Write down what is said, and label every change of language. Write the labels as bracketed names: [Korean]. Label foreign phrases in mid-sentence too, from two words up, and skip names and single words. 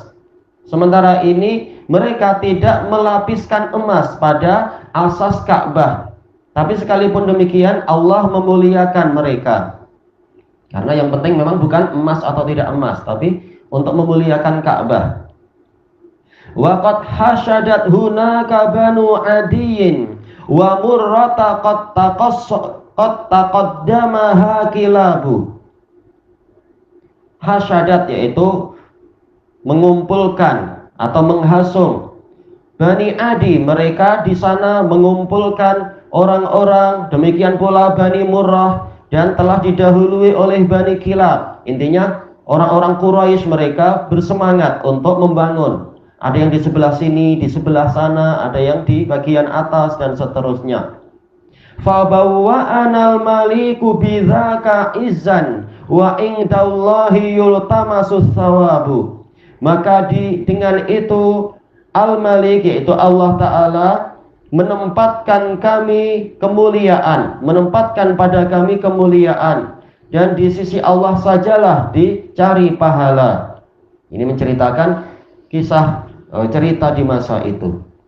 [Indonesian] Sementara ini mereka tidak melapiskan emas pada asas Ka'bah. Tapi sekalipun demikian Allah memuliakan mereka. Karena yang penting memang bukan emas atau tidak emas, tapi untuk memuliakan Ka'bah. [Arabic] وقد حشدت هناك بنو عدي ومرة قد تقدمها كلاب. [Indonesian] Hasyadat yaitu mengumpulkan atau menghasung. Bani Adi, mereka di sana mengumpulkan orang-orang, demikian pula Bani Murrah, dan telah didahului oleh Bani Kilab. Intinya orang-orang Quraisy mereka bersemangat untuk membangun. Ada yang di sebelah sini, di sebelah sana, ada yang di bagian atas dan seterusnya. [Arabic] فبوأنا الملك بذاك عزا وعند الله يلتمس الثواب. [Indonesian] Maka dengan itu Al-Malik, yaitu Allah Ta'ala, menempatkan kami kemuliaan, menempatkan pada kami kemuliaan, dan di sisi Allah sajalah dicari pahala. Ini menceritakan kisah cerita di masa itu.